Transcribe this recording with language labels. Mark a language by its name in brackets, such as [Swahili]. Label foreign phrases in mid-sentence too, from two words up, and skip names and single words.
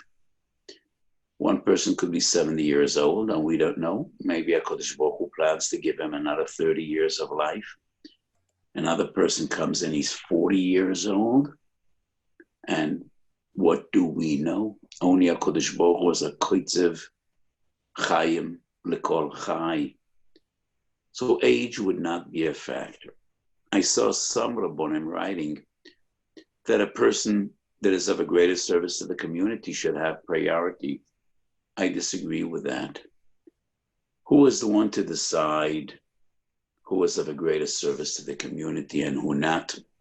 [English] One person could be 70 years old and we don't know. Maybe [Hebrew] הקדוש ברוך הוא [English] plans to give him another 30 years of life. Another person comes in, he's 40 years old. And what do we know? Only [Hebrew] הקדוש ברוך הוא [English] is a [Hebrew] קוצב חיים לכל חי. [English] So age would not be a factor. I saw some Rabbonim writing that a person that is of a greater service to the community should have priority. I disagree with that. Who is the one to decide who is of a greater service to the community and who not?